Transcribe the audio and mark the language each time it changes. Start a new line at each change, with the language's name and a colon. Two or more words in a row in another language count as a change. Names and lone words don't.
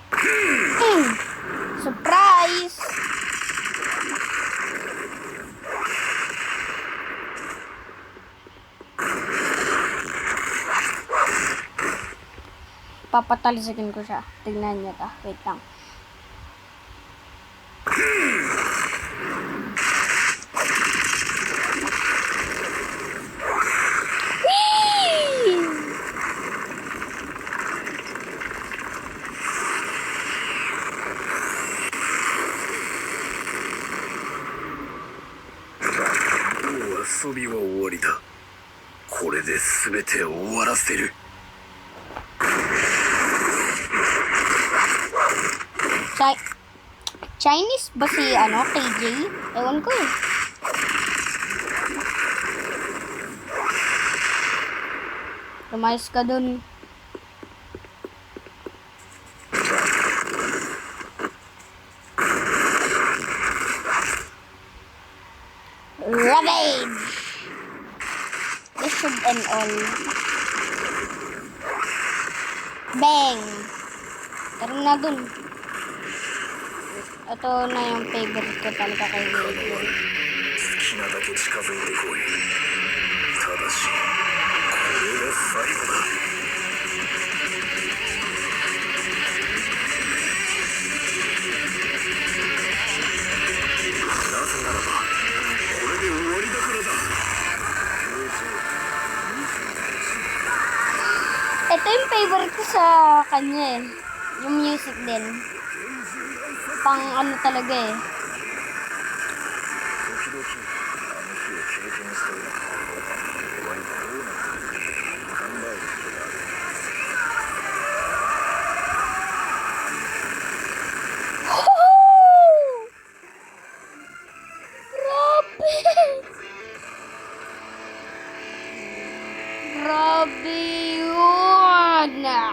Filipino: Surprise! Papatalisakin ko siya. Tignan niyo ta. Wait lang. Whee!
Japanese: もう遊びは終わりだ。これで全て終わらせる。
Filipino: Chinese ba si KJ? Ewan ko eh. Lumayas ka dun.
English: Ravage! This should end all. Bang!
Filipino: Tara na dun. Ito na yung favorite ko talaga kay Gabriel.
Japanese: 好きなだけ近づいてこい。ただし、これが最後だ。なぜならば、これで終わりだからだ。
Filipino: Ito yung favorite ko sa kanya eh. Yung music din. Pang ano talaga eh.
Japanese: 時々あの日を経験して俺はどうなっているか考えることがある。
Filipino: Grabe yun!